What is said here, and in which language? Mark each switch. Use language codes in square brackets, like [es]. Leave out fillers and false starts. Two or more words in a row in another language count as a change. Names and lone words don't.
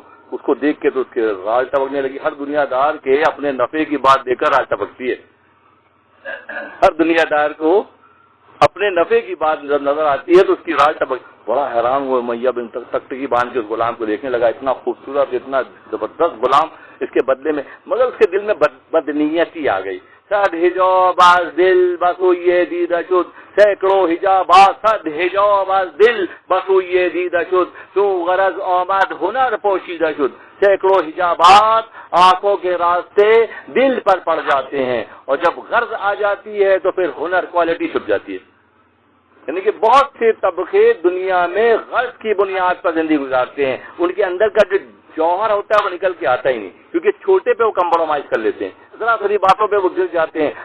[ur] اس کو دیکھ کے تو اس کے راج ٹپکنے لگی. ہر دنیا دار کے اپنے نفع کی بات دیکھ کر راج ٹپکتی ہے. ہر دنیا دار کو اپنے نفع کی بات جب نظر آتی ہے تو اس کی راج ٹپک. بڑا حیران ہوا امیہ بن تکتکی باندھ کے اس غلام کو دیکھنے لگا. اتنا خوبصورت، اتنا زبردست غلام، اس کے بدلے میں مگر اس کے دل میں بدنیتی آ گئی. [fa] صد حجاب از دل بسوی دیده شد، [ur] سینکڑوں حجابات [fa] صد حجاب از دل بسوی دیده شد، تو غرض آمد ہنر پوشیدہ شد. [ur] سینکڑوں حجابات آنکھوں کے راستے دل پر پڑ جاتے ہیں اور جب غرض آ جاتی ہے تو پھر ہنر کوالٹی چھپ جاتی ہے. یعنی کہ بہت سے طبقے دنیا میں غرض کی بنیاد پر زندگی گزارتے ہیں، ان کے اندر کا جو جوہر ہوتا ہے وہ نکل کے آتا ہی نہیں، کیونکہ چھوٹے پہ وہ کمپرومائز کر لیتے ہیں، ذرا ذری باتوں پہ وہ گر جاتے ہیں.